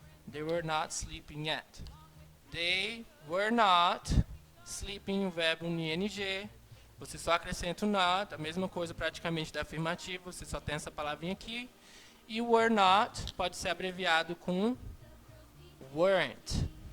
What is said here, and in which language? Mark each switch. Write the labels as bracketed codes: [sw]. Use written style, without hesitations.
[en] They were not sleeping yet. They were not sleeping, [pt] o verbo no ing. Você só acrescenta o not, a mesma coisa praticamente da afirmativa, você só tem essa palavrinha aqui. E were not pode ser abreviado com weren't.